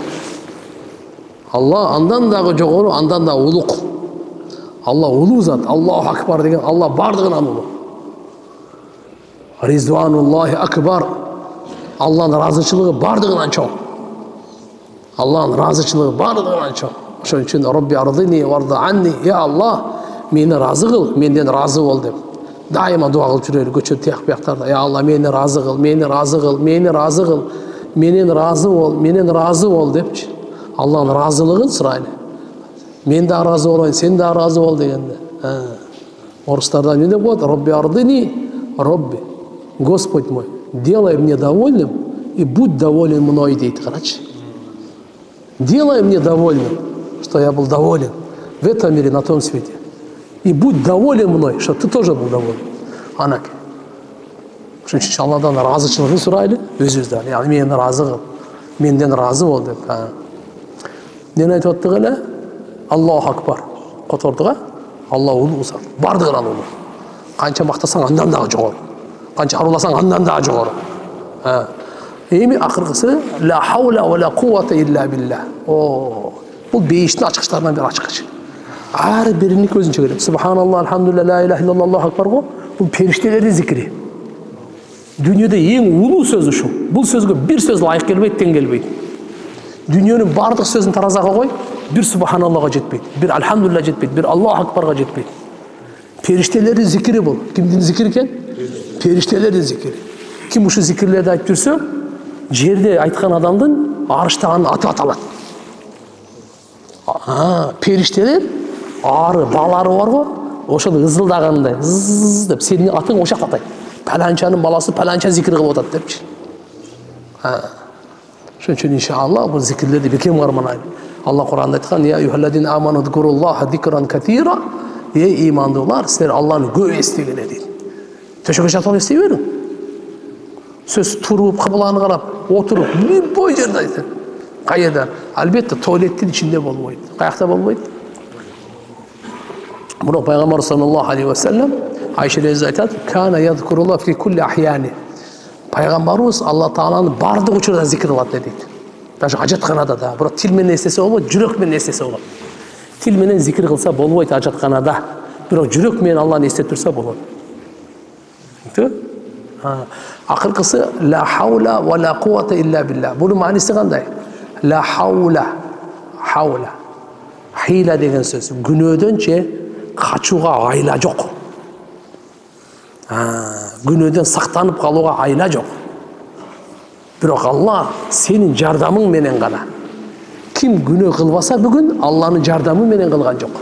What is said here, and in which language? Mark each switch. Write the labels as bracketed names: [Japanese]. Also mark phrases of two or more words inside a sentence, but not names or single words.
[Kyrgyz] Алла андан дагы жогору, андан да улук. Алла улуу зат, [Arabic] الله أكبر [Kyrgyz] деген Алла бардыгынан улуу. [Arabic] رضوان الله أكبر. [Kyrgyz] Алланын разычылыгы бардыгынан чоң. Алланын разычылыгы бардыгынан чоң. Ошон үчүн [Arabic] ربي أرضني وارض عني, [Kyrgyz] я Алла, мени разы кыл, менден разы бол деп. Дайыма дуа кылып жүрөлү көчө тияк бияктарда. Я Алла, мени разы кыл, мени разы кыл, мени разы кыл, менен разы бол депчи. Алланын разылыгын сурайлы. Мен да разы болайын, сен да разы бол дегенде. Орыстарда не деп коет? [Arabic] ربي أرضني، ربي, [Russian] Господь мой, делай мне довольным и будь доволен мной, [Kyrgyz] дейт, карачи. [Russian] Делай мне довольным, что я был доволен в этом мире, на том свете. И будь доволен мной, что ты тоже был доволен. [Kyrgyz] Анаке. Ошон үчүн Алладан разычылыгын сурайлы, өзүбүздөн. Яны мени разы кыл, менден разы бол деп. Нени айтып аттык эле? [Arabic] الله أكبر. [Kyrgyz] Котордуга Алла улуу зат. Бардыгынан улуу. Канча мактасаң андан дагы жогору. Канча аруласаң андан дагы жогору. Эми акыркысы [Arabic] لا حول ولا قوة إلا بالله. [Kyrgyz] Бул бейиштин ачкычтарынан бири ачкыч. Ар бирини көзүнчө көрөт. [Arabic] سبحان الله، الحمد لله، لا إله إلا الله، الله أكبر го. [Kyrgyz] Бул периштелердин зикри. Дүйнөдө эң улуу сөз ушул. Бул сөзгө бир сөз лайык келбейт, тең келбейт. Дүйнөнүн бардык сөзүн таразага кой, бир субханаллахга жетпейт, бир алхамдулилlah жетпейт, бир [Arabic] الله أكبر [Kyrgyz] жетпейт. Периштелердин зикри бул. Кимдин зикри экен? Периштелердин зикри. Ким ушул зикирлерди айтып жүрсө, жерде айткан адамдын арыштаган аты аталат. Периштелер ары балары бар го, ошол ызылдагандай, зыз деп сенин атың ошак атайт. Паланчанын баласы паланча зикир кылып атат депчи. Ошон үчүн иншаллах бул зикирлерди бекем карманайлы. Алла Кур'анда айткан: [Arabic] "يا أيها الذين آمنوا اذكروا الله ذكرا كثيرا." [Kyrgyz] Ey имандуулар, силер Алланы көп эстегиле дейт. Төшөгө жатып эстей бериң. Сөз туруп, кыбланы карап, отуруп, любой жерде айтат. Кайерда? Албетте туалеттин ичинде болбойт. Каякта болбойт? Бирок пайгамбар [Arabic] صلى الله عليه وسلم [Kyrgyz] Айша эже айтат: [Arabic] "كان يذكر الله في كل أحيانه." [Kyrgyz] Пайгамбарыбыз Алла Тааланы бардык учурда зикир кылат дейт. Даже ажатканада да. Бирок тил менен эстесе болбойт, жүрөк менен эстесе болот. Тил менен зикир кылса болбойт ажатканада. Бирок жүрөк менен Алланы эстеп турса болот. Акыркысы [Arabic] لا حول ولا قوة إلا بالله. [Kyrgyz] Бунун мааниси кандай? [Arabic] لا حول. حول. [Kyrgyz] Хила деген сөз. Күнөөдөн качууга айла жок. Күнөөдөн сактанып калууга айла жок. Бирок Алла сенин жардамың менен гана. Ким күнөө кылбаса бүгүн Алланын жардамы менен кылган жок.